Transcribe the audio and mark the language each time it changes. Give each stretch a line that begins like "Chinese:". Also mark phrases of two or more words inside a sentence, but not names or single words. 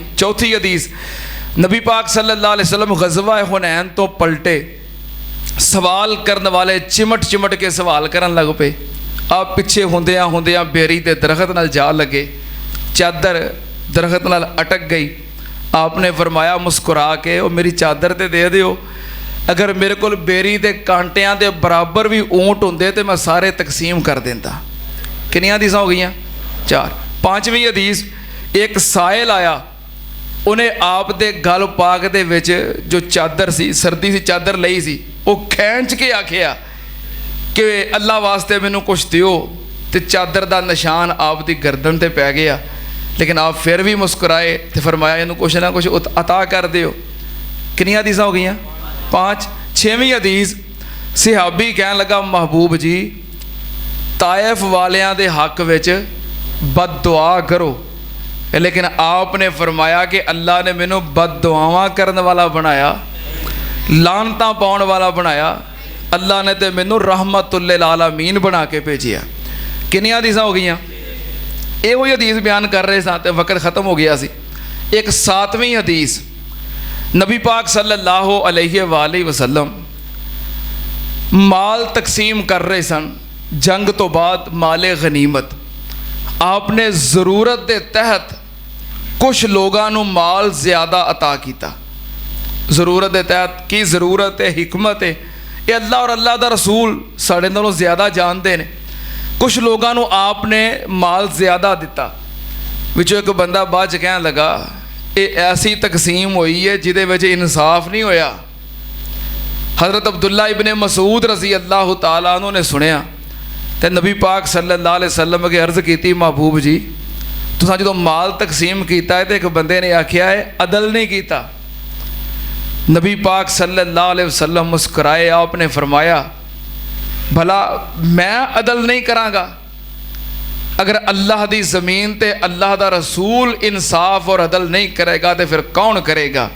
Punjabi: چوتھی حدیث، نبی پاک
Arabic: صلى الله عليه وسلم
Punjabi: غزوہ حنین توں پلٹے، سوال کرنے والے چمٹ چمٹ کے سوال کرن لگ پے. آپ پچھے ہوندیاں ہوندیاں بیری کے درخت نال جا لگے، چادر درخت نال اٹک گئی. آپ نے فرمایا مسکرا کے، او میری چادر تے دے دیو, اگر میرے کو بیری کے کانٹیاں کے برابر بھی اونٹ ہوندے تو میں سارے تقسیم کر دیندا. کتنی حدیثاں ہو گئی؟ 4. 5ویں حدیث، ایک سائل آیا، انہیں آپ دے گل پاک دے وچ جو چادر سی، سردی سی چادر لئی سی، وہ کھینچ کے آکھیا کہ اللہ واسطے مینوں کچھ دیو، تو چادر کا نشان آپ دی گردن تے پے گیا. لیکن آپ پھر بھی مسکرائے تو فرمایا اینوں کچھ نہ کچھ عطا کر دیو. کتنی حدیثاں ہو گئی؟ 5. 6ویں حدیث، صحابی کہن لگا محبوب جی طائف والیاں دے حق وچ بد دعا کرو، لیکن آپ نے فرمایا کہ اللہ نے مینوں بد دعاواں کرنے والا بنایا، لعنتاں پاؤن والا بنایا. اللہ نے تو مینوں
Arabic: رحمة للعالمين
Punjabi: بنا کے بھیجیا. کتنی حدیثاں ہو گئی? یو ہی حدیث بیان کر رہے سا تو وقت ختم ہو گیا سی. ایک 7ویں حدیث، نبی پاک
Arabic: صلى الله عليه وآله وسلم
Punjabi: مال تقسیم کر رہے سن. جنگ توں بعد
Urdu: مال غنیمت آپ نے ضرورت کے تحت کچھ لوگوں کو مال زیادہ عطا کیا. ضرورت کے تحت کی ضرورت ہے، حکمت ہے، یہ اللہ اور
Punjabi: اللہ دا رسول ساڈے نالوں
Urdu: زیادہ جانتے ہیں.
Punjabi: کچھ لوگوں کو آپ نے مال زیادہ دتا، وچوں ایک بندہ بعد چ کہن لگا یہ ایسی تقسیم ہوئی ہے جدے وچ انصاف نہیں ہویا. حضرت عبداللہ ابن مسعود
Arabic: رضي الله تعالى عنه
Punjabi: نے سنیا تو نبی پاک
Arabic: صلى الله عليه وسلم
Punjabi: اگے عرض کی، محبوب جی تساں جو مال تقسیم کیا ہے تو ایک بندے نے آکھیا ہے عدل نہیں کیا. نبی پاک
Arabic: صلى الله عليه وسلم
Punjabi: مسکرائے، آپ نے فرمایا بھلا میں عدل نہیں کراں گا? اگر اللہ دی زمین تے اللہ دا رسول انصاف اور عدل نہیں کرے گا تو پھر کون کرے گا?